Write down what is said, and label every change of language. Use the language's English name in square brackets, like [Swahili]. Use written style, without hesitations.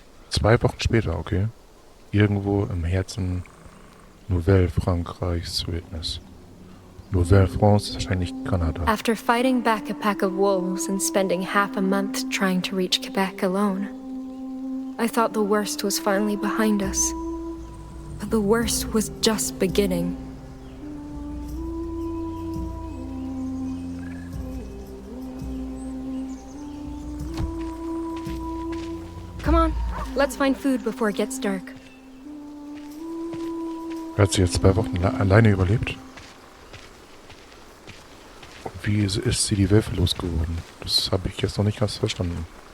[German] Zwei Wochen später, okay. Irgendwo im Herzen Nouvelle-Frankreichs Wildnis. Nouvelle-France ist wahrscheinlich Kanada. [English] After fighting back a pack of wolves and spending half a month trying to reach Quebec alone, I thought the worst was finally behind us. But the worst was just beginning. Come on, let's find food before it gets dark. [German] Hat sie jetzt 2 Wochen alleine überlebt? Und wie ist sie die Wölfe losgeworden? Das habe ich jetzt noch nicht ganz verstanden.